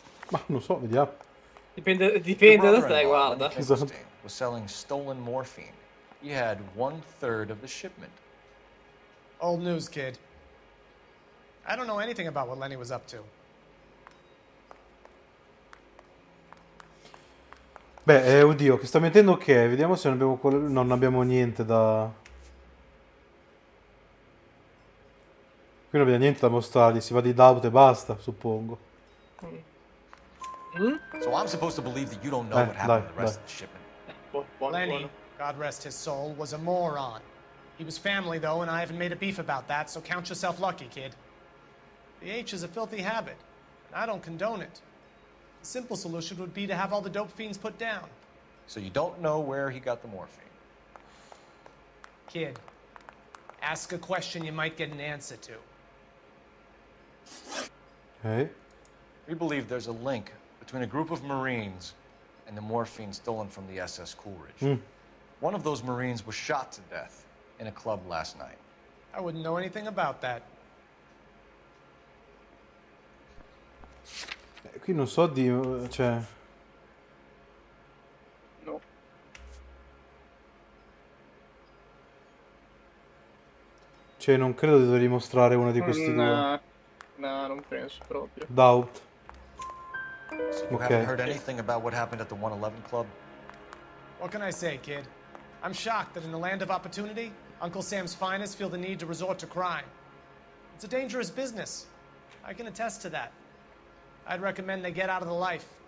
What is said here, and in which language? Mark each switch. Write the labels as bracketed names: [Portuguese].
[Italian] Ma non so, vediamo. Dipende [English] Your [Italian] da te, [English] brother-in-law, [Italian] guarda. [English] Lenny Finkelstein, was selling stolen morphine. He had 1/3 of the shipment. Old news, kid. I don't know anything about what Lenny was up to. [Italian] Beh, oddio, che sta mettendo ok. Vediamo se non abbiamo, non abbiamo niente da... Qui non abbiamo niente da mostrargli, si va di doubt e basta, suppongo. [English] So I'm supposed to believe that you don't know what happened to the rest of the shipment. [Italian] Buono, [English] Lenny, [Italian] buono. [English] God rest his soul, was a moron. He was family, though, and I haven't made a beef about that, so count yourself lucky, kid. The H is a filthy habit, and I don't condone it. The simple solution would be to have all the dope fiends put down. So you don't know where he got the morphine. Kid, ask a question you might get an answer to. Ok. We believe there's a link between a group of Marines and the morphine stolen from the SS Coolidge. One of those Marines was shot to death in a club last night. I wouldn't know anything about that. [Italian] Qui non so di... cioè... No. Cioè, non credo di dover dimostrare uno di questi due. No, non penso proprio. [English] Doubt. So you haven't heard anything about what happened at the 111 Club? What can I say, kid? I'm shocked that in the land of opportunity, Uncle Sam's finest feel the need to resort to crime. It's a dangerous business. I can attest to that. I'd recommend they get out of the life.